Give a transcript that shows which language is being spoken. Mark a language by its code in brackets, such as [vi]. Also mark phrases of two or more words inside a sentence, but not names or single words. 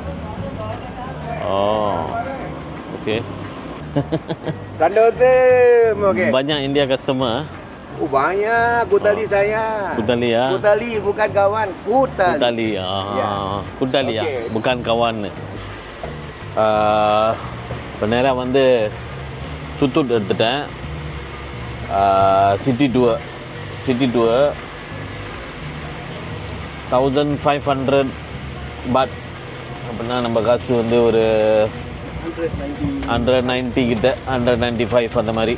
[ms] Oh. Okey. Sandosa. Okey. Banyak India customer. Oh, banyak. Kutali saya. Kutali ya. Kutali bukan kawan. Kutali. Kutali. Ya. Kutali ya. Okey. Bukan kawan. [ta] இப்போ நேராக வந்து துத்தூட் எடுத்துட்டேன். [en] city tour [ta] 1500 பாட் அப்படின்னா நம்ம காசு வந்து ஒரு 190 கிட்ட, 195 அந்த மாதிரி.